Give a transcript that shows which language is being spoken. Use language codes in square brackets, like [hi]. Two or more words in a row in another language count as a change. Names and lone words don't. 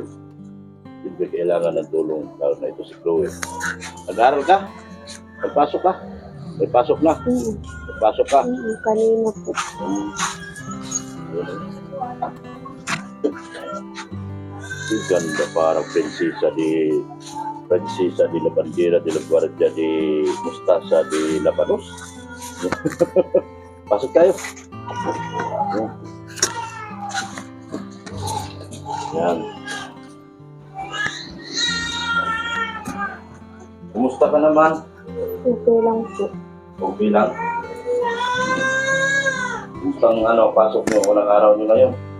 [tl] Hindi kailangan ng tulong, lalo na ito si Chloe. Nag-aaral ka? Nagpasok ka? May pasok na? Nagpasok ka? Kanina po. Ang ganda, parang prinsesa [es] di la Bandera de la Guardia de Mustasa de Labanos. [tl] Pasok tayo. Yan. Kumusta ka naman? Okay lang po. Okay lang. Kumusta ang pasok niyo? Unang araw niyo ngayon?